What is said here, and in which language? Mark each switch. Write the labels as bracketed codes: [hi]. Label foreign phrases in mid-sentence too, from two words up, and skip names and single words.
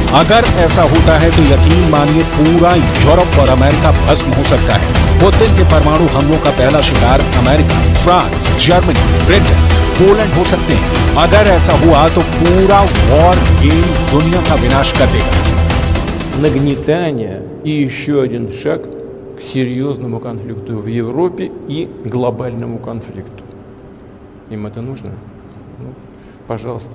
[hi] अगर ऐसा होता है तो यकीन मानिए पूरा यूरोप और अमेरिका भस्म हो सकता है। पुतिन के परमाणु हमलों का पहला शिकार अमेरिका, फ्रांस, जर्मनी, ब्रिटेन, पोलैंड हो सकते हैं। अगर ऐसा हुआ तो पूरा [en] war game [hi] दुनिया का विनाश कर देगा। [ru] Нагнетание и еще один шаг к серьезному конфликту в Европе и глобальному конфликту. Им это нужно? Ну, пожалуйста.